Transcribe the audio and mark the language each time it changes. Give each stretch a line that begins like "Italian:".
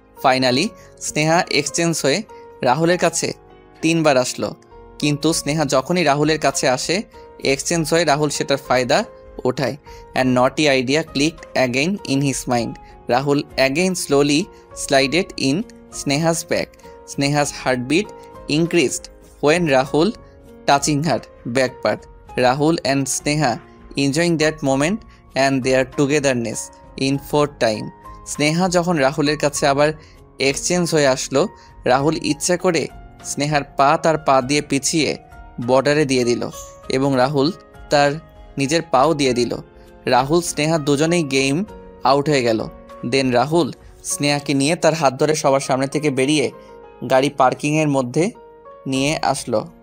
Bangla: Finally Sneha exchange হয়ে রাহুলের কাছে 3 বার আসলো, কিন্তু স্নেহা যখনই রাহুলের কাছে আসে এক্সচেঞ্জ হয়ে রাহুল সেটার ফায়দা ওঠায়।
English: And naughty idea clicked again in his mind. Rahul again slowly slided in Sneha's back. Sneha's heartbeat increased when Rahul touching her back part. Rahul and Sneha enjoying that moment and their togetherness in 4th time.
Bangla: Sneha যখন রাহুলের কাছে আবার exchange হয়ে আসলো, রাহুল ইচ্ছা করে স্নেহার পা তার পা দিয়ে পিছিয়ে বর্ডারে দিয়ে দিল এবং রাহুল তার নিজের পাও দিয়ে দিল। রাহুল স্নেহা দুজনেই গেম আউট হয়ে গেল। দেন রাহুল স্নেহাকে নিয়ে তার হাত ধরে সবার সামনে থেকে বেরিয়ে গাড়ি পার্কিংয়ের মধ্যে নিয়ে আসলো।